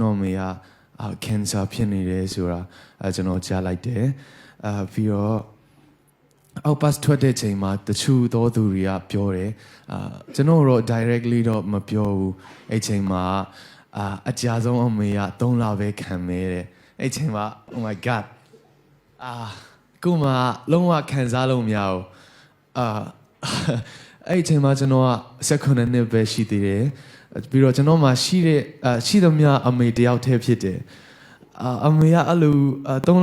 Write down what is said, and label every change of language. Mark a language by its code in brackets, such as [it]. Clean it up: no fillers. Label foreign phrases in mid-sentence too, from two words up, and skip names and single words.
[my] တော်မေcancer ဖြစ်နေတယ်ဆိုတာကျွန်တော်ကြားလိုက်တယ်ပြီးတော့အောက်ပတ်ထွက်တဲ့ချိန်မှာတချို့သောသူတွေကပြောတယ်ကျွန်တော်တော့ directly တော့မပြောဘူးအဲ့ချိန်မှာအကြဆုံးအမေက3လပဲခံမဲတဲ့အဲ့ချိန်မှာ [en] oh my god [my] ကိုမလုံးဝခံစားလို့မရဘူး အဲ့ချိန်မှာကျွန်တော်က19နှစ်ပဲရှိသေးတယ်ပြီးတော့ကျွန်တော်မှရှိသမျှအမေတယောက်တည်းဖြစ်တယ်အမေကအဲ့လို3